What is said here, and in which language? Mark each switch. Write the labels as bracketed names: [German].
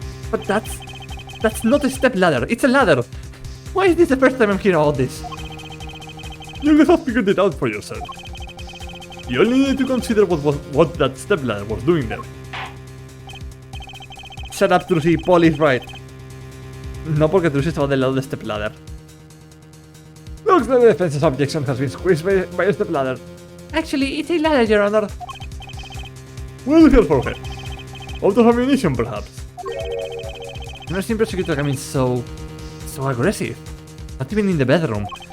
[English] But that's not a step ladder. It's a ladder. Why is this the first time I'm hearing about this? You will have figured it out for yourself. You only need to consider what that stepladder was doing there. Shut up, Trucy. Paul is right. [Spanish] No, porque Trucy estaba del lado de stepladder. [English] Looks like the defense's objection has been squeezed by a stepladder. Actually, it's a ladder, Your Honor. Well, here for her. Out of ammunition, perhaps. I've never seen Prosecutor Gamin so aggressive. Not even in the bedroom.